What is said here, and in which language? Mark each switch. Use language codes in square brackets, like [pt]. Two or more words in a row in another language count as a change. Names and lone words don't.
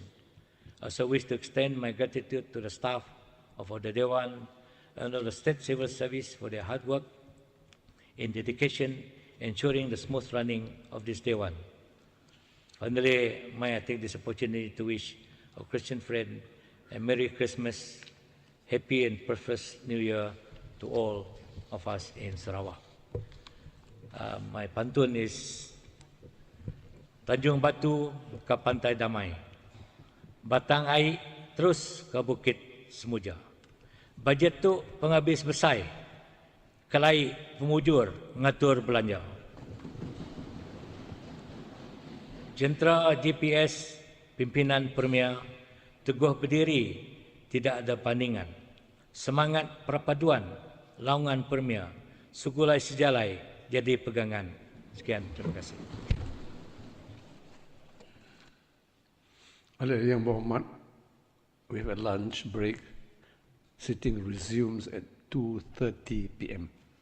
[en] I also wish to extend my gratitude to the staff of the Dewan and of the State Civil Service for their hard work in dedication, ensuring the smooth running of this Dewan. Finally, may I take this opportunity to wish our Christian friend a Merry Christmas, Happy and Prosperous New Year to all of us in Sarawak. My pantun is [ms] Tanjung Batu ke Pantai Damai, Batang Air terus ke Bukit Semuja. [iba] Bajet tu penghabis besai, kelai pemujur ngatur belanja. [ms] Jentera GPS pimpinan Premier teguh berdiri, tidak ada bandingan. Semangat perpaduan laungan Premier, [iba] sugulai sejalai [ms] jadi pegangan. Sekian, terima kasih. Ahli Yang Berhormat, [en] we have a lunch break. Sitting resumes at 2:30 p.m.